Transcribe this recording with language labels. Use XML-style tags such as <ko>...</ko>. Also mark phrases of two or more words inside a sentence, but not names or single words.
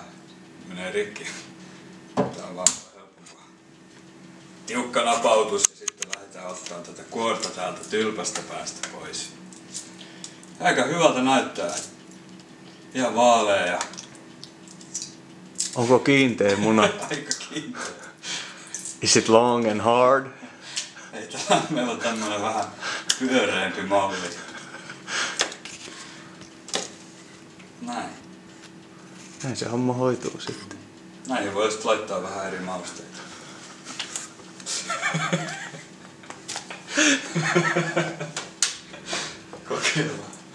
<fi>Menee rikki. Tää on vaan helpompaa. Tiukka napautus ja sitten lähdetään ottaa tätä kuorta täältä tylpästä päästä pois. Aika hyvältä näyttää. Ihan vaalea ja... Onko kiinteä muna? Aika kiinteä.</fi> <en>Is it long and hard?</en> <fi>Ei täällä meillä on tämmönen vähän pyöreämpi malli. Näin. Näin se homma hoituu sitten. Näihin voi just laittaa vähän eri mausteita. Kokeillaan.</fi>